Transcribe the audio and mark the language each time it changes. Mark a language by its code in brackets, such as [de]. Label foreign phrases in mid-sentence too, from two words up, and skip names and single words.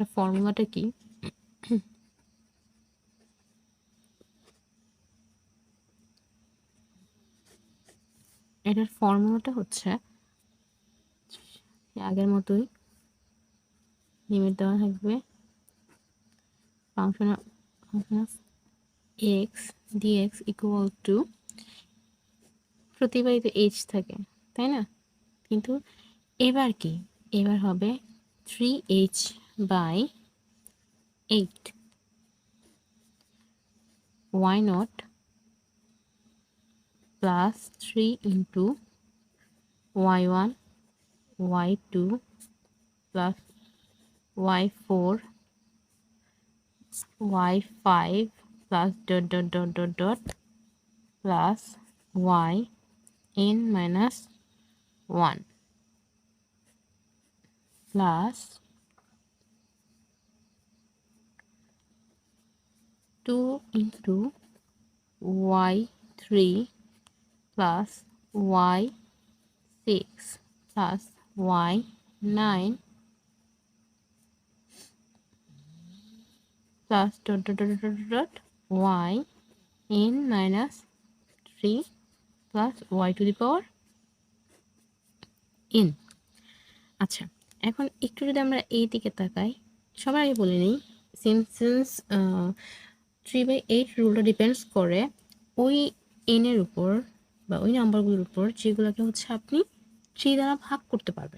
[bn] এটা ফর্মুলাটা কি? এটার ফর্মুলাটা হচ্ছে আগের মতোই, লিমিট দেওয়া থাকবে [en] function of x dx equal to, [bn] প্রতিবারই তো এইচ থাকে তাই না, কিন্তু এবার কি, এবার হবে [en] 3h/8 y naught plus 3 into y1 y2 plus y4 y5 plus dot dot dot dot dot plus y n minus 1 plus 2 into y3 plus y6 plus y9 plus dot dot dot dot dot y n minus 3 plus y to the power n। [bn] আচ্ছা, এখন একটু যদি আমরা এই দিকে তাকাই, সবার আগে বলে নিই সিমসন্স 3/8 রুলটা ডিপেন্ডস করে ওই এনের উপর বা ওই নাম্বারগুলোর উপর যেগুলোকে হচ্ছে আপনি 3 দ্বারা ভাগ করতে পারবেন।